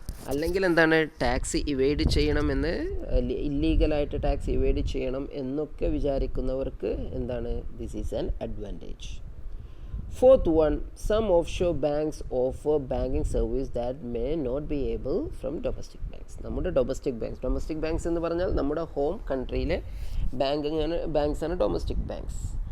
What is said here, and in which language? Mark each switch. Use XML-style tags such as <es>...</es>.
<ml>അല്ലെങ്കിൽ tax evade ചെയ്യണമെന്ന്, ഇല്ലീഗലായിട്ട് tax evade ചെയ്യണം എന്നൊക്കെ വിചാരിക്കുന്നവർക്ക്</ml> <en>This is an advantage. Fourth one, some offshore banks offer banking service that may not be able from domestic banks.</en> <ml>നമ്മുടെ domestic banks എന്ന് പറഞ്ഞാൽ നമ്മുടെ home കൺട്രിയിലെ banks ആണ് domestic banks.</ml>